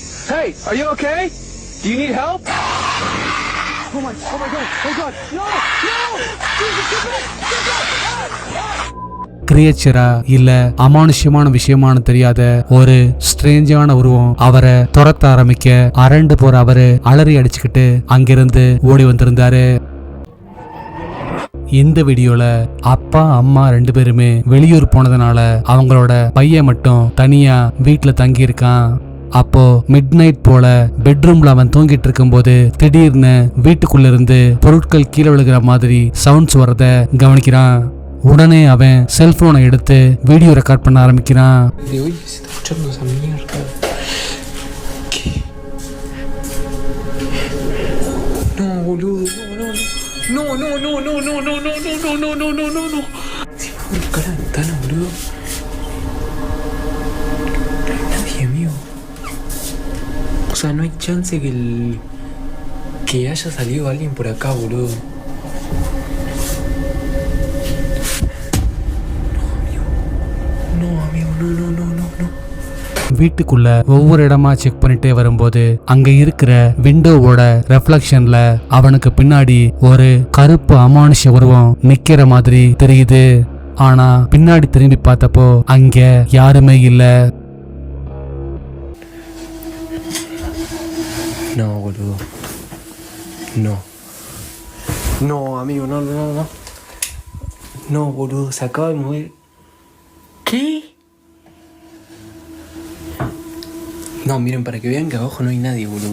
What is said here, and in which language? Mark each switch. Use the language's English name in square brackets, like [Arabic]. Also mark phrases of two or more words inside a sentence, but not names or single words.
[English] Hey, are you okay? Do you need help? Oh my god, oh god, no, no! Jesus, get back, get back! [Tamil] கிரியேச்சரா இல்ல அமானுஷ்யமான விஷயமானு தெரியாத ஒரு ஸ்ட்ரேஞ்சான உருவம் அவரை துரத்த ஆரம்பிக்க அரண்டு போற அவரு அலறி அடிச்சுக்கிட்டு அங்கிருந்து ஓடி வந்திருந்தாரு. இந்த வீடியோல அப்பா அம்மா 2 பேருமே வெளியூர் போனதுனால அவங்களோட பையன் மட்டும் தனியா வீட்டுல தங்கி இருக்கான். அப்போ [English] mid night [Tamil] போல பெட்ரூம்ல அவன் தூங்கிட்டு இருக்கும் போது திடீர்னு வீட்டுக்குள்ள இருந்து பொருட்கள் கீழே விழுகிற மாதிரி சவுண்ட்ஸ் வர்றத கவனிக்கிறான். உடனே அவன் செல்போனை எடுத்து [English] video record [Tamil] பண்ண ஆரம்பிக்கிறான். [Spanish] Oye, se está escuchando esa mierda. ¿Qué? No, boludo, no, no, no, no, no, no, no, no, no, no, no, no, no, no. Si me voy a buscar la ventana, boludo. No hay nadie, amigo. O sea, no hay chance que haya salido alguien por acá, boludo. [Tamil] வீட்டுக்குள்ள ஒவ்வொரு இடமா செக் பண்ணிட்டே வரும்போது அங்க இருக்கிற [English] window reflection [Tamil] அவனுக்கு பின்னாடி ஒரு கருப்பு அமானுஷ்ய உருவம் நிக்கிற மாதிரி தெரியுது. ஆனா பின்னாடி திரும்பி பார்த்தப்போ அங்க யாருமே இல்ல. [Spanish] No, boludo. No. No, amigo, no, no, no. No, boludo, se acaba de mover. ¿Qué? No, miren, para que vean que abajo no hay nadie, boludo.